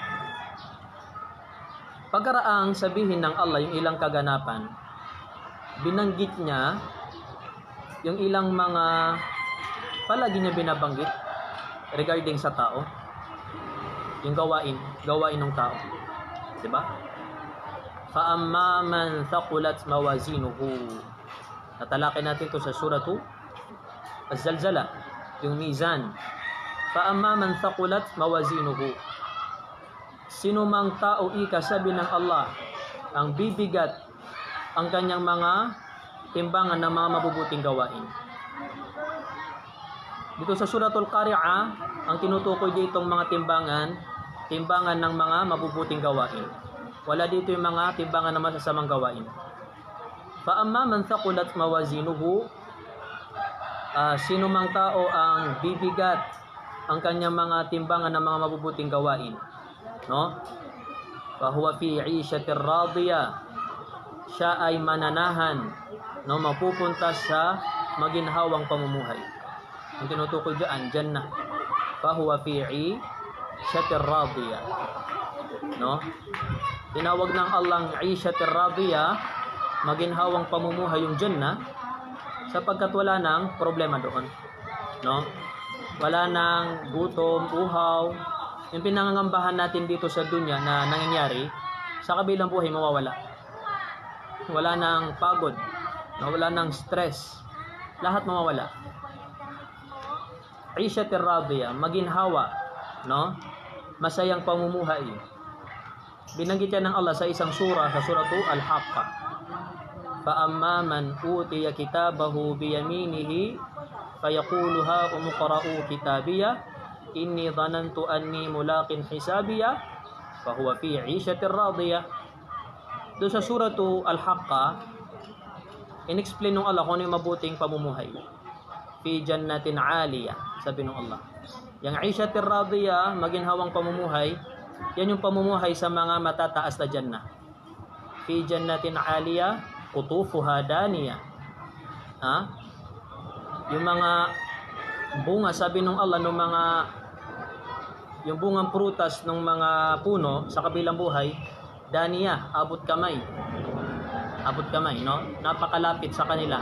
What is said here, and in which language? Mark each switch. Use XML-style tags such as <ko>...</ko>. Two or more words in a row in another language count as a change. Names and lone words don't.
<tl>Pagkaraang sabihin ng Allah yung ilang kaganapan, binanggit niya yung ilang mga palagi niya binabanggit regarding sa tao, yung gawain ng tao, di ba?</tl> <ar>فأما من ثقلت موازينه,</ar> <tl>natalakay natin to sa suratu Az-Zalzalah, yung mizan.</tl> <ar>فأما من ثقلت موازينه,</ar> <tl>sino mang tao ikasabi ng Allah ang bibigat ang kanyang mga timbangan ng mga mabubuting gawain. Dito sa Suratul Qari'ah, ang tinutukoy dito ang mga timbangan ng mga mabubuting gawain. Wala dito yung mga timbangan ng masasamang gawain.</tl> <ar>فأما من ثقلت موازينه,</ar> <tl>sino mang tao ang bibigat ang kanyang mga timbangan ng mga mabubuting gawain, no?</tl> <ar>فهو في عيشة راضية,</ar> <tl>siya ay mananahan, no, mapupunta sa maginhawang pamumuhay. Ang tinutukoy diyan, jannah.</tl> <ar>فهو في عيشة راضية,</ar> <tl>no? Tinawag ng Allah ang</tl> <ar>عيشة راضية,</ar> <tl>maginhawang pamumuhay, yung jannah, sapagkat wala nang problema doon, no? Wala nang gutom, uhaw. Yung pinangangambahan natin dito sa dunya na nangyayari, sa kabilang buhay mawawala. Wala nang pagod, wala nang stress, lahat mawawala.</tl> <ar>عيشة راضية,</ar> <tl>maginhawa, no? Masayang pamumuhay. Binanggit yan ng Allah sa isang surah, sa suratu Al-Haqqah.</tl> <ar>فأما من أوتي كتابه بيمينه فيقول هاؤم اقرءوا كتابيه إني ظننت أني ملاق حسابيه فهو في عيشة راضية.</ar> <tl>Doon sa suratu Al-Haqqah, in-explain ng Allah kung ano yung mabuting pamumuhay.</tl> <ar>في جنة عالية,</ar> <tl>sabi ng Allah. Yung</tl> <ar>عيشة راضية,</ar> <tl>maginhawang pamumuhay, yan yung pamumuhay sa mga matataas na jannah.</tl> <ar>في جنة عالية قطوفها دانية.</ar> <tl>Ha? Yung mga bunga, sabi ng Allah, yung bungang prutas ng mga puno sa kabilang buhay, daniyah, abot kamay, no? Napakalapit sa kanila.</tl>